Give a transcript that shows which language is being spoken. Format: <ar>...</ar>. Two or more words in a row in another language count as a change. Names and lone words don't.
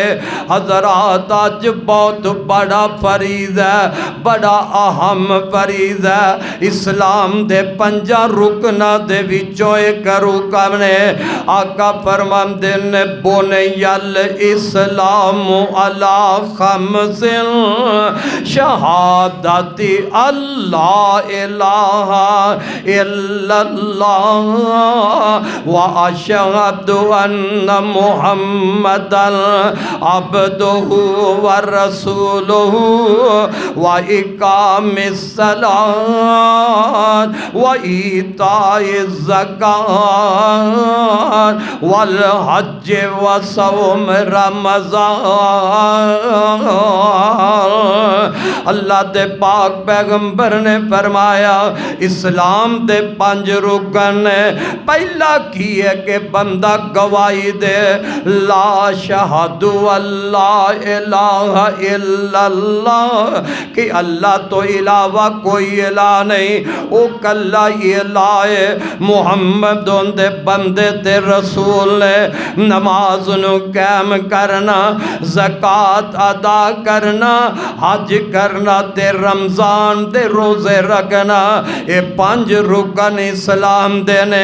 <pa>حضرات اج بہت وڈا فریضہ اے، بڑا اہم فریضہ اے. اسلام دے پنجاں رکناں دے وچوں اک رکن نے. آقا فرماندے نے</pa> <ar>بني الإسلام على خمس شهادة أن لا إله إلا الله وأشهد أن محمدا عبده ورسوله وإقام الصلاة وإيتاء الزكاة والحج وصوم رمضان.</ar> <pa>اللہ دے پاک پیغمبر نے فرمایا اسلام دے پنج رکن نے. پہلا کی اے کہ بندہ گواہی دے</pa> <ar>أشهد أن لا إله إلا الله</ar> <pa>کہ اللہ توں علاوہ کوئی الٰہ نہیں. او کلا الٰہ اے محمد اوہدے بندے تے رسول نے. نماز نوں قائم کرنا، زکوٰۃ ادا کرنا، حج کرنا تے رمضان دے روزے رکھنا، اے پنج رکن اسلام دے نے.</pa>